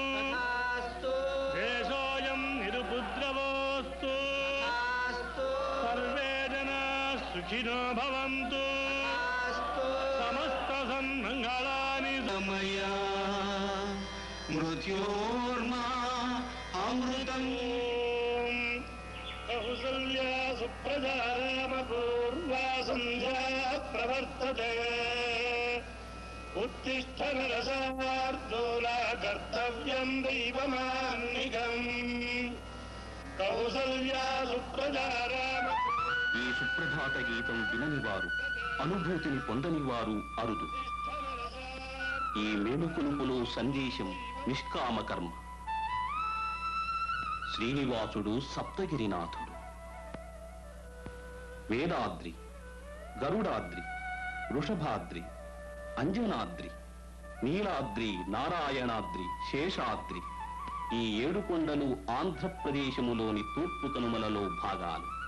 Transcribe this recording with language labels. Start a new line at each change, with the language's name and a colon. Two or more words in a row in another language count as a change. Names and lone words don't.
Sanskrit: దేశోయం నిరుపద్రవోస్తు సర్వే జనా సుఖినో భవంతు సమస్త సన్మంగళాని సమయా మృత్యోర్మా అమృతం కౌసల్యా సుప్రజా రామ పూర్వా సంధ్యా ప్రవర్తతే उत्तिष्ठ नरसार्दूला कर्तव्यं दैवमान्निकम् कौसल्या सुप्रजा राम
Telugu: ఈ సుప్రభాత గీతం విననివారు అనుభూతిని పొందనివారు అరుదు. ఈ మేలుకొలుపులో సందేశం నిష్కామ కర్మ. శ్రీనివాసుడు సప్తగిరినాథుడు. వేదాద్రి, గరుడాద్రి, వృషభాద్రి, అంజనాద్రి, నీలాద్రి, నారాయణాద్రి, శేషాద్రి ఈ 7 కొండలు ఆంధ్రప్రదేశములోని తూర్పు కనుమలలో భాగాలు.